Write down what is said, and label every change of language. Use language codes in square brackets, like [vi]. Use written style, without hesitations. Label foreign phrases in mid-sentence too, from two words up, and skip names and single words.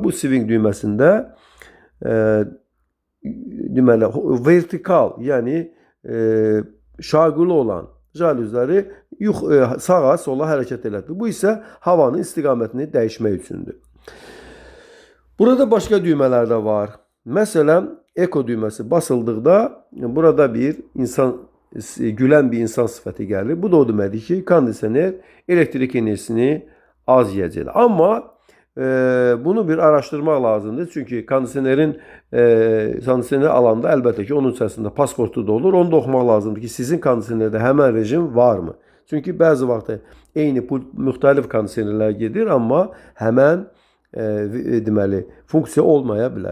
[az] Bu swing düyməsində deməli vertikal yəni şaquli olan jalüzləri sağa sola hərəkət elətdirir. Bu isə havanın istiqamətini dəyişmək üçündür. [tr] Burada başka düğmeler de var. Mesela Eko düğmesi basıldıkta burada bir insan gülen bir insan sıfatı gelir. [az] Bu da o deməkdir ki, kondisioner elektrik enerjisini az yiyəcək. Ama bunu bir araştırmaq lazımdır. Çünkü kondisioneri alanda əlbəttə ki, onun içərisində pasportu da olur. Onu da oxumaq lazımdır ki, sizin kondisionerdə həmən rejim varmı? Çünkü bəzi vaxt eyni müxtəlif kondisionerlər gedir, amma həmən deməli funksiya olmaya bilər.